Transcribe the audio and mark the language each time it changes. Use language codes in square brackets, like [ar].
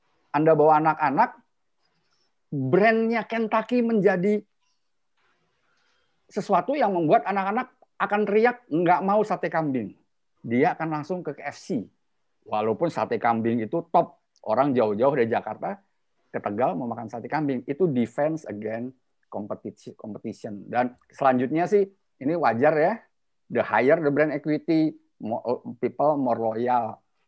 [id] Anda bawa anak-anak, brandnya Kentucky menjadi sesuatu yang membuat anak-anak akan teriak nggak mau sate kambing. Dia akan langsung ke KFC. Walaupun sate kambing itu top. Orang jauh-jauh dari Jakarta ke Tegal mau makan sate kambing. Itu [en] defense against competition. [id] Dan selanjutnya sih, ini wajar ya. [en] The higher the brand equity, people more loyal.